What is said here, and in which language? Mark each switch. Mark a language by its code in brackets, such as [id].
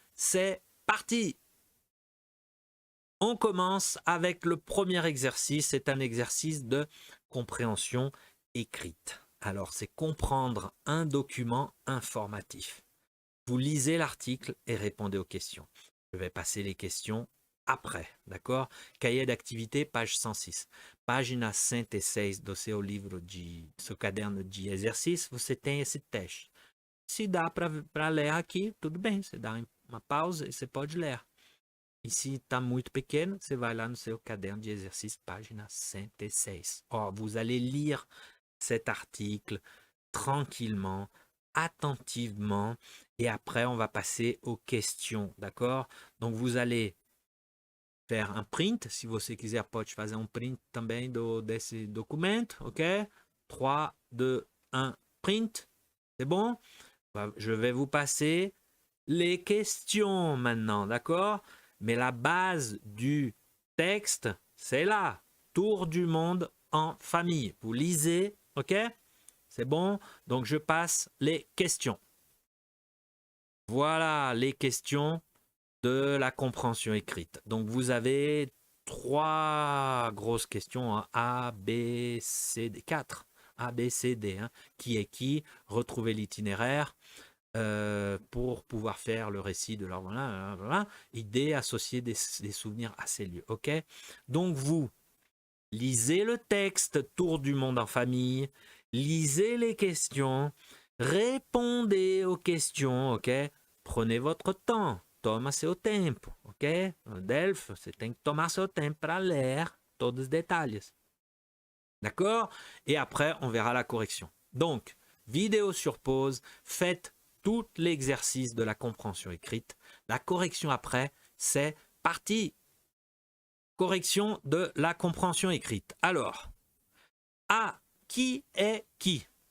[fr] C'est parti! On commence avec le premier exercice. C'est un exercice de compréhension écrite. Alors, c'est comprendre un document informatif. Vous lisez l'article et répondez aux questions. Je vais passer les questions après, d'accord? Cahier d'activité, page 106. [pt] Página 106 do seu livro seu caderno de exercício, você tem esse teste. Se dá para ler aqui, tudo bem, você dá uma pausa e você pode ler. E se está muito pequeno, você vai lá no seu caderno de exercício, página 106. [fr] Ó, vous allez lire cet article tranquillement, attentivement, et après on va passer aux questions, d'accord? Donc vous allez faire un print, [pt] se você quiser pode fazer um print também desse documento, ok? [fr] 3, 2, 1, print, c'est bon? Je vais vous passer les questions maintenant, d'accord? Mais la base du texte, c'est là, tour du monde en famille. Vous lisez, ok? C'est bon? Donc je passe les questions. Voilà les questions de la compréhension écrite. Donc vous avez 3 grosses questions, hein. A, B, C, D, 4. A, B, C, D. Hein. Qui est qui? Retrouver l'itinéraire pour pouvoir faire le récit de leur... Voilà. Idée, associer des souvenirs à ces lieux. Ok? Donc vous lisez le texte, tour du monde en famille, lisez les questions, répondez aux questions, ok? Prenez votre temps, [pt] toma seu tempo, [fr] ok? [pt] No DELF, você tem que tomar seu tempo para ler todos os detalhes. [fr] D'accord? Et après, on verra la correction. Donc, vidéo sur pause, faites tout l'exercice de la compréhension écrite. La correction après, c'est parti! correction de la compréhension écrite. Alors, qui est qui?